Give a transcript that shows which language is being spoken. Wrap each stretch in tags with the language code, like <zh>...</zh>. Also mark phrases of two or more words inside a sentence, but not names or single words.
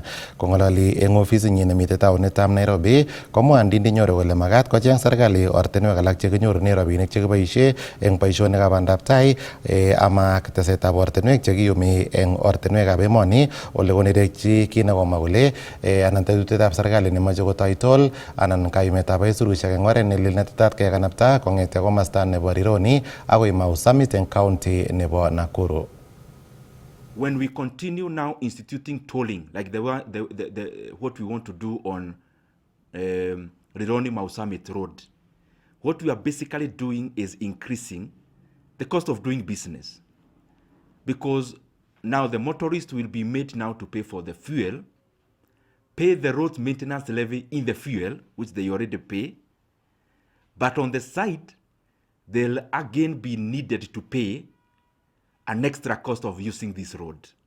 <kln>Kong'ololi eng ofisinyi nemitei taonitab Nairobi, komwa Ndindi Nyoro kole makat kocheng serikali ortinwek alak chekinyorune rabinik chekiboisie eng boisionikab bandaptai ama tesetab ortinwek chekiyumi eng ortinwekab emoni ole konerekchi kit nekomwa kole anan tetutietab serikali nemoche kotoi toll anan kayumetab aisurusiek eng oret nelel netetat kekanapta kong'ete komasta nebo Rironi akoi Mau Summit eng county nebo Nakuru.</kln> <en>When we continue now instituting tolling like what we want to do on Rironi Mau Summit Road, what we are basically doing is increasing the cost of doing business, because now the motorists will be made now to pay for the fuel, pay the road maintenance levy in the fuel, which they already pay, but on the side, they'll again be needed to pay an extra cost of using this road.</en>